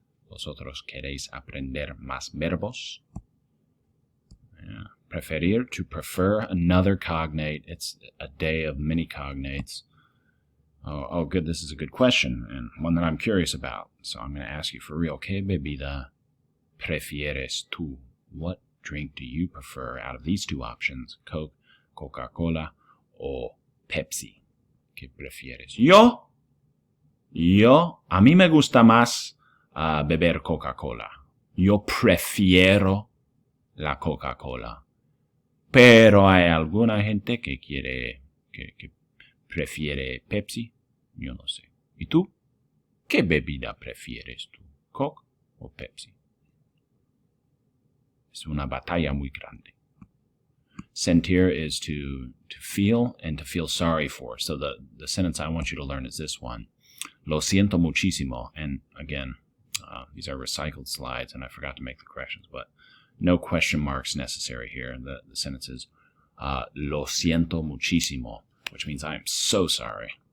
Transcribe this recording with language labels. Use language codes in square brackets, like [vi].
[es] Vosotros queréis aprender más verbos. [en] Yeah. Preferir, to prefer, another cognate. It's a day of many cognates. Oh, good. This is a good question and one that I'm curious about. So I'm going to ask you for real. [es] ¿Qué bebida prefieres tú? [en] What drink do you prefer out of these two options? [es] Coke, Coca-Cola, or Pepsi? ¿Qué prefieres? Yo, a mí me gusta más beber Coca-Cola. Yo prefiero la Coca-Cola. Pero hay alguna gente que prefiere Pepsi. Yo no sé. ¿Y tú? ¿Qué bebida prefieres tú? ¿Coke o Pepsi? Es una batalla muy grande. [en] Sentir is to feel and to feel sorry for. So the sentence I want you to learn is this one. [es] Lo siento muchísimo. [en] And again, these are recycled slides, and I forgot to make the corrections, but no question marks necessary here. The sentence is [es] lo siento muchísimo, [en] which means I am so sorry.